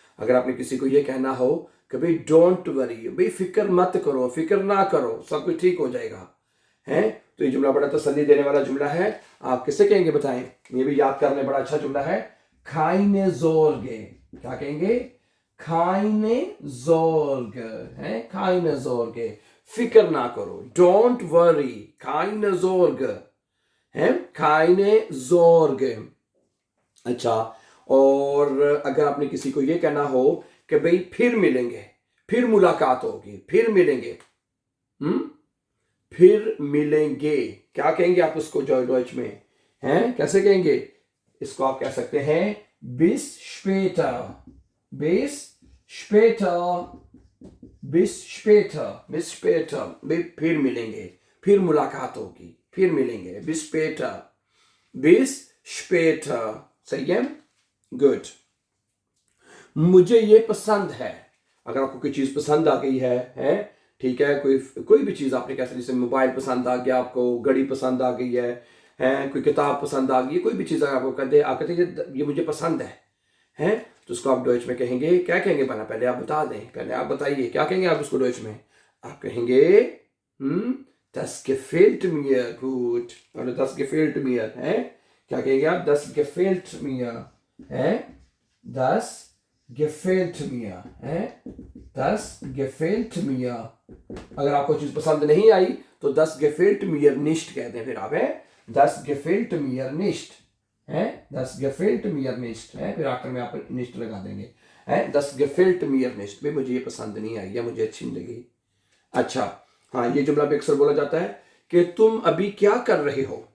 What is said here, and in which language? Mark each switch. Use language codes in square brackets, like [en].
[hi] अगर आपने किसी को ये कहना हो कि भाई डोंट वरी, भाई फिक्र मत करो, फिक्र ना करो, सब कुछ ठीक हो जाएगा, है तो ये जुमला बड़ा तसल्ली देने वाला जुमला है। आप किससे कहेंगे बताएं? ये भी याद करने बड़ा अच्छा जुमला है, [de] keine Sorge, [hi] क्या कहेंगे? [de] keine Sorge, है keine Sorge, [hi] फिक्र ना करो, [en] don't worry, [de] keine Sorge, है keine Sorge। [hi] अच्छा, और अगर आपने किसी को ये कहना हो कि भाई फिर मिलेंगे, फिर मुलाकात होगी, फिर मिलेंगे, फिर मिलेंगे, क्या कहेंगे आप उसको डॉइच में, हैं कैसे कहेंगे? इसको आप कह सकते हैं [de] bis später, [hi] bis später, bis später, bis später, फिर मिलेंगे, फिर मुलाकात होगी, फिर मिलेंगे, bis später, bis später, सही है, गुड। मुझे ये पसंद है, अगर आपको कोई चीज पसंद आ गई है ठीक है, कोई भी चीज आपने कैसे, जैसे मोबाइल पसंद आ गया आपको, घड़ी पसंद आ गई है कोई किताब पसंद आ गई, कोई भी चीज अगर आपको कहते ये मुझे पसंद है तो उसको आप डॉइच में कहेंगे, क्या कहेंगे? बना पहले आप बता दें, पहले आप बताइए क्या कहेंगे आप उसको डॉइच में? आप कहेंगे [de] das gefällt mir gut, [hi] और [de] das gefällt mir, [hi] है क्या कहेंगे आप? [de] das gefällt mir, है das gefällt mir, है das gefällt mir। [hi] अगर आपको चीज पसंद नहीं आई तो [de] das gefällt mir nicht [hi] कहते हैं, फिर आप है das gefällt mir nicht, है das gefällt mir nicht, है फिर आखिर में आप nicht लगा देंगे, है das gefällt mir nicht, भाई मुझे ये पसंद नहीं आई या मुझे अच्छी नहीं लगी। अच्छा, हाँ ये जुमला भी अक्सर बोला जाता है कि तुम अभी क्या कर रहे हो।